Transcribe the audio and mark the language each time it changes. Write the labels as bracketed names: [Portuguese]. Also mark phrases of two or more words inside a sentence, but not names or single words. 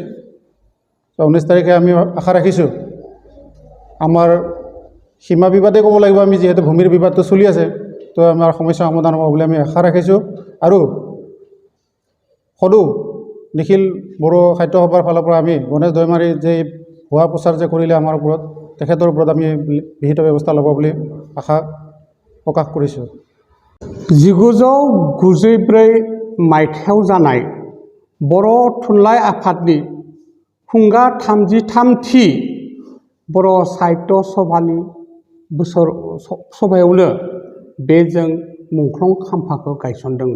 [Assamese] 19 তাৰিখে আমি আশা ৰাখিছোঁ আমাৰ সীমা বিবাদেই ক'ব লাগিব, আমি যিহেতু ভূমিৰ বিবাদটো চলি আছে, তো আমাৰ সমস্যা সমাধান হ'ব বুলি আমি আশা ৰাখিছোঁ। আৰু সদৌ নিখিল বড়ো সাহিত্য সভাৰ ফালৰ পৰা আমি গণেশ দৈমাৰী যে ভুৱা প্ৰচাৰ যে কৰিলে আমাৰ ওপৰত, তেখেতৰ ওপৰত আমি বিহিত ব্যৱস্থা ল'ব বুলি আশা প্ৰকাশ কৰিছোঁ। [Bodo] 1994 मायथाइयाव जानाय बर' थुनलाइ आफादनि खुंगा 33थि बर' साहित्य सभानि बोसोर सभायावनो बे जों मुंख्लं खाम्फाखौ गायसनदोंमोन।